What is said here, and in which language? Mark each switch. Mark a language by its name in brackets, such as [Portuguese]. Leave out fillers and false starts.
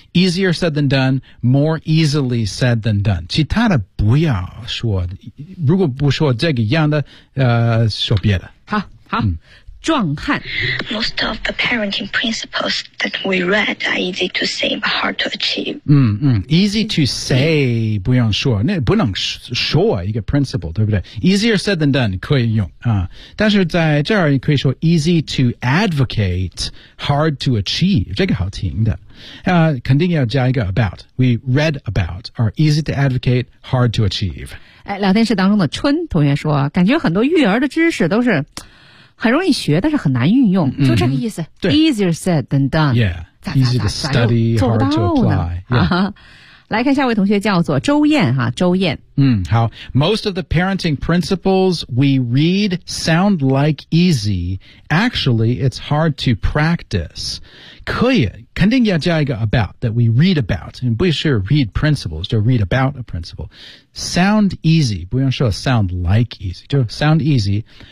[English] Easier said than done, more easily said than done. [Chinese] 其他的不要说，如果不说这个一样的，说别的。好，壮汉。 [English] Most of the parenting principles that we read are easy to say but hard to achieve. Easy to say, [Chinese] 不用说，那不能说一个 principle, 对不对？ [English] Easier said than done, [Chinese] 可以用、但是在这儿你可以说 [English] easy to advocate, hard to achieve, [Chinese] 这个好听的。肯定要加一个 [English] about, we read about, are easy to advocate, hard to achieve.、 [Chinese] 聊天室当中的春同学说，感觉很多育儿的知识都是很容易学，但是很难运用，就这个意思。对 [English] ，easier said than done. Yeah, easy to study, hard to apply. [Chinese] 来看下位同学叫做周燕哈，周燕。好。 [English] Most of the parenting principles we read sound like easy. Actually, it's hard to practice. [Chinese] 可以，肯定要加一个 [English] about that we read about. 不是 read principles, 就 read about a principle. Sound easy, 不用说 sound like easy, 就 sound easy.